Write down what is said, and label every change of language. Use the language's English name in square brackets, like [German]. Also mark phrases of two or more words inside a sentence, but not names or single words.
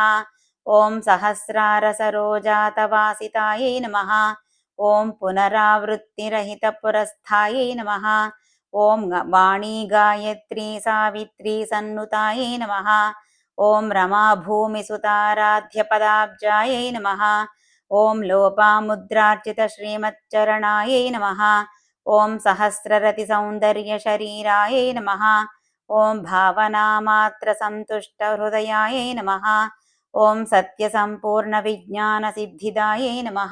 [Sanskrit] ఓం సహస్రారసరోజాతవాసితాయై నమః. ఓం పునరావృత్తిరహితపురస్థాయై నమః. ఓం వాణీ గాయత్రీ సావిత్రీ సన్నుతాయై నమః. ఓం రమాభూమిసుతారాధ్యపదాబ్జాయై నమః. ॐ लोपामुद्रार्चितश्रीमच्चरणायै नमः। ॐ सहस्ररतिसौन्दर्यशरीरायै नमः। ॐ भावनामात्रसन्तुष्टहृदयायै नमः। ॐ सत्यसम्पूर्णविज्ञानसिद्धिदायै नमः।